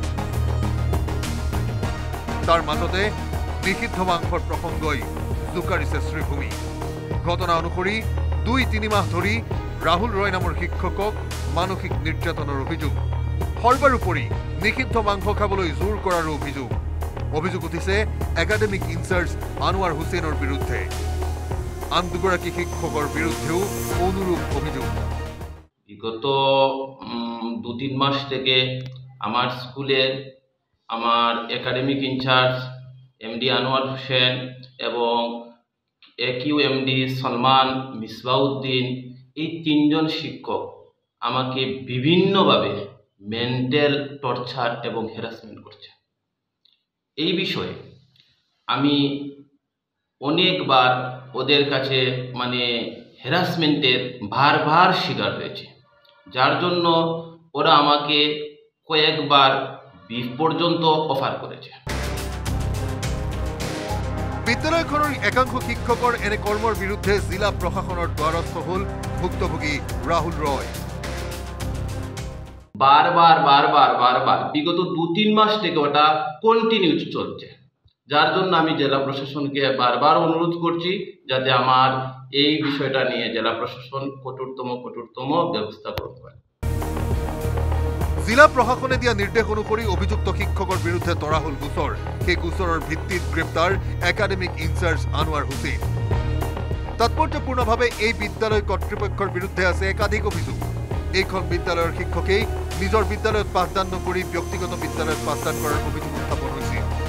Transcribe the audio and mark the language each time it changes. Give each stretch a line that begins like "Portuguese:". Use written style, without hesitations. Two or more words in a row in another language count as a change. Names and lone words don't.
Assamese: তাৰ মাজতে নিষিদ্ধ মাংসৰ প্ৰসংগই জোকাৰিছে শ্ৰীভূমি ঘটনা অনুসৰি 2-3 মাহ ধৰি ৰাহুল ৰয় নামৰ শিক্ষকক মানসিক নিৰ্যাতনৰ অভিযোগ সৰ্বোপৰি নিষিদ্ধ মাংস খাবলৈ জোৰ কৰাৰ অভিযোগ উঠিছে
English: academic in-charge
Assamese: আনোৱাৰ হুছেইনৰ বিৰুদ্ধে আন দুগৰাকী শিক্ষকৰ বিৰুদ্ধেও অনুৰূপ অভিযোগ
Bangla: বিগত 2-3 মাস থেকে আমার স্কুলের আমার
English: academic in-charge
Bangla: এমডি আনোয়ার হোসেন এবং একিউ এমডি সলমান মিসবাউদ্দিন এই 3 জন শিক্ষক আমাকে বিভিন্নভাবে
English: mental torture
Bangla: এবং হ্যারাসমেন্ট করছে এই বিষয়ে আমি অনেকবার ওদের কাছে মানে হ্যারাসমেন্টের বারবার শিকার হয়েছে যার জন্য ওরা আমাকে কয়েকবার বিফ পর্যন্ত অফার করেছে
Assamese: বিদ্যালয়খনৰ একাংশ শিক্ষকৰ এনে কৰ্মৰ বিৰুদ্ধে জিলা প্ৰশাসনৰ দ্বাৰস্থ হল ভুক্তভোগী ৰাহুল ৰয়
Bangla: বারবার বিগত 2-3 মাস থেকে ওটা কন্টিনিউ চলছে যার জন্য আমি জেলা প্রশাসনকে বারবার অনুরোধ করছি যাতে আমার এই বিষয়টা নিয়ে জেলা প্রশাসন কঠোরতম ব্যবস্থা গ্রহণ করে
Assamese: জিলা প্ৰশাসনে দিয়া নিৰ্দেশ অনুসৰি অভিযুক্ত শিক্ষকৰ বিৰুদ্ধে তৰা হল গোচৰ সেই গোচৰৰ ভিত্তিত গ্ৰেপ্তাৰ
English: academic in-charge
Assamese: আনোৱাৰ হুছেইন তাৎপৰ্যপূৰ্ণভাৱে এই বিদ্যালয় কৰ্তৃপক্ষৰ বিৰুদ্ধে আছে একাধিক অভিযোগ এইখন বিদ্যালয়ৰ শিক্ষকেই নিজৰ বিদ্যালয়ত পাঠদান নকৰি ব্যক্তিগত বিদ্যালয়ত পাঠদান কৰাৰ অভিযোগ উত্থাপন হৈছিল